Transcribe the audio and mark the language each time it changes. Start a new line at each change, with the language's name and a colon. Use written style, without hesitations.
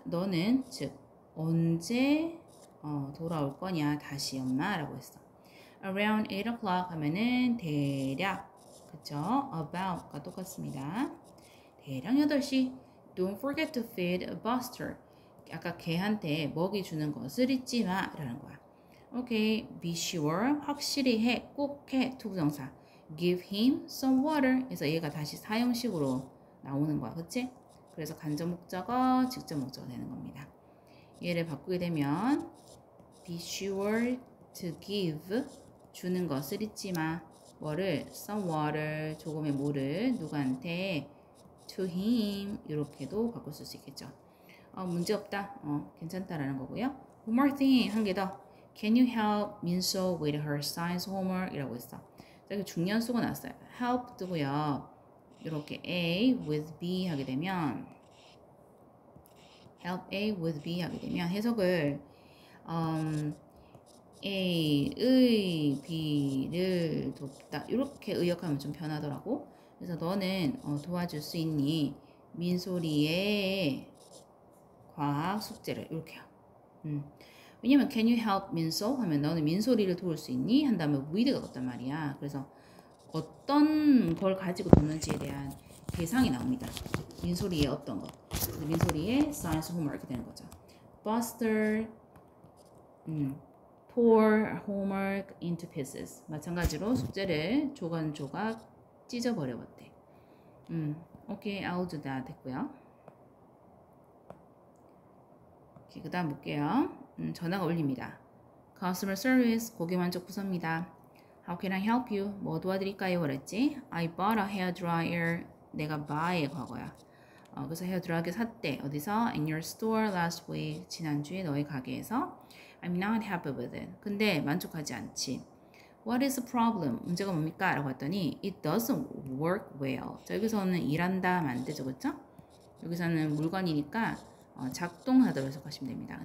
Korean: 너는 즉 언제 돌아올 거냐 다시 엄마라고 했어.
English: Around 8 o'clock
Korean: 하면은 대략 그쵸? About가 똑같습니다. 대략 8시.
English: Don't forget to feed a buster.
Korean: 아까 개한테 먹이 주는 것을 잊지 마 라는 거야. 오케이.
English: Be sure.
Korean: 확실히 해. 꼭 해. 투부정사.
English: Give him some water.
Korean: 그래서 얘가 다시 사형식으로 나오는 거야. 그치? 그래서 간접 목적어, 직접 목적어 되는 겁니다. 얘를 바꾸게 되면
English: be sure to give
Korean: 주는 것을 잊지 마. 뭐를?
English: some water
Korean: 조금의 물을 누구한테?
English: to him
Korean: 이렇게도 바꿀 수 있겠죠. 문제 없다. 괜찮다라는 거고요.
English: One more thing
Korean: 한 개 더.
English: Can you help 민소 with her science homework?
Korean: 이라고 했어. 여기 중년수가 나왔어요. help 뜨고요. 이렇게 A with B 하게 되면 help A with B 하게 되면 해석을 A의 B를 돕다 이렇게 의역하면 좀 편하더라고. 그래서 너는 도와줄 수 있니? 민소리의 과학 숙제를 이렇게요. 왜냐면
English: can you help 민소
Korean: 하면 너는 민소리를 도울 수 있니? 한 다음에 with가 없단 말이야. 그래서 어떤 걸 가지고 돕는지에 대한 대상이 나옵니다. 민소리의 어떤 것. 민소리의
English: science homework
Korean: 이렇게 되는 거죠.
English: Buster tore homework into pieces.
Korean: 마찬가지로 숙제를 조각조각 찢어버려봤대. 오케이,
English: I'll do that
Korean: 됐고요. 그 다음 볼게요. 전화가 울립니다.
English: Customer service,
Korean: 고객만족 부서입니다.
English: How can I help you?
Korean: 뭐 도와드릴까요? 그랬지?
English: I bought a hairdryer.
Korean: 내가 buy의 과거야. 그래서 헤어드라이기 샀대. 어디서?
English: In your store last week.
Korean: 지난주에 너희 가게에서.
English: I'm not happy with it.
Korean: 근데 만족하지 않지.
English: What is the problem?
Korean: 문제가 뭡니까? 라고 했더니
English: It doesn't work well.
Korean: 자, 여기서는 일한다 하면 안 되죠. 그쵸? 여기서는 물건이니까 작동하도록 해석하시면 됩니다.